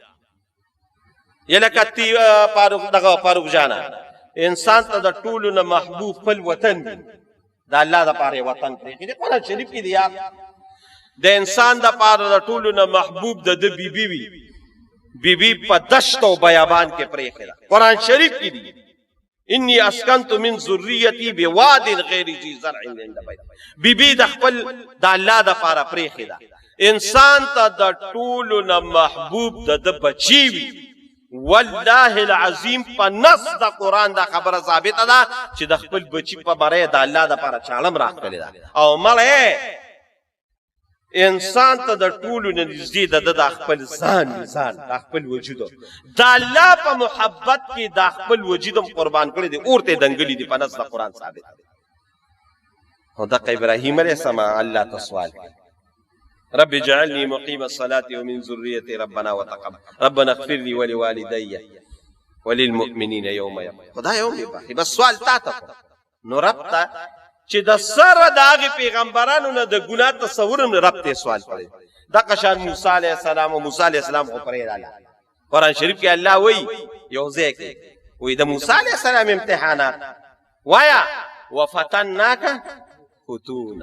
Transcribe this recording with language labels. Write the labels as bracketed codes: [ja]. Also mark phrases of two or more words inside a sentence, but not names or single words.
[ps] یلکه فاروق جانا انسان ته د ټولو نه محبوب خپل وطن دی. د الله د پاره وطن پرېږدي. د قرآن شریف کې دی یاد د انسان د پاره د ټولو نه محبوب د بیبي وي. بیبي په دشت او بیابان کې پرېښې ده. قرآن شریف کې دی [ar] انی اسکنت من ذریتی بواد غیر ذی زرع عند بیت. [ps] بیبي د خپل د الله د پاره پرېښې ده. انسان ته د ټولو نه محبوب د بچی وي. [ar] والله العظیم [ps] په نص د قرآن دا خبره ثابته ده چې د خپل بچی په باره د الله دپاره چاړم راښکلې ده. او مړی انسان ته د ټولو نه نږدې د خپل ځان د خپل وجود د الله په محبت کې د خپل وجود هم قربان کړی دی. اور ته دنګلي دي په نص د قرآن ثابت دی. او دغه ابراهیم علیه السلام الله ته سوال کوي [ar] رب اجعلني مقيم الصلاة ومن ذريتي ربنا اغفر لي ولوالدي وللمؤمنين يوم يقوم. [ps] خدای یوم یباخي بس سوال تا ته نو رب ته چې د سره د هغې پیغمبرانو نه د ګناه تصور هم رب ته سوال کړی. دغه شان موسی علیه السلام او موسی علیه السلام خو پرېږدله. قرآن شریف کې الله وایي یو ځای کې وایي د موسی علیه السلام امتحانات وایه [ar] وفتناک فتونا.